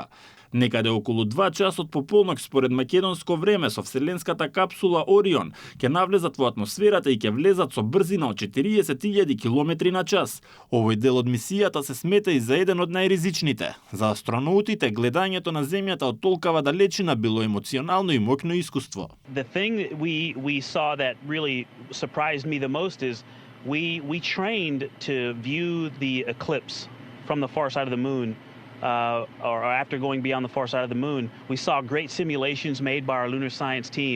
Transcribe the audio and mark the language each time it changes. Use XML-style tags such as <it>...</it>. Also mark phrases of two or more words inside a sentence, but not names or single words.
<mk>Некаде околу 2 часот по полнок според македонско време со вселенската капсула Орион ќе навлезат во атмосферата и ќе влезат со брзина од 40.000 км на час. Овој дел од мисијата се смета и за еден од најризичните. За астронаутите гледањето на Земјата од толкава далечина било емоционално и моќно искуство.</mk> <en>The thing that we saw that really surprised me the most is we trained to view the eclipse from the far side of the moon. Or after going beyond the far side of the moon, we saw great simulations made by our lunar science team.</en>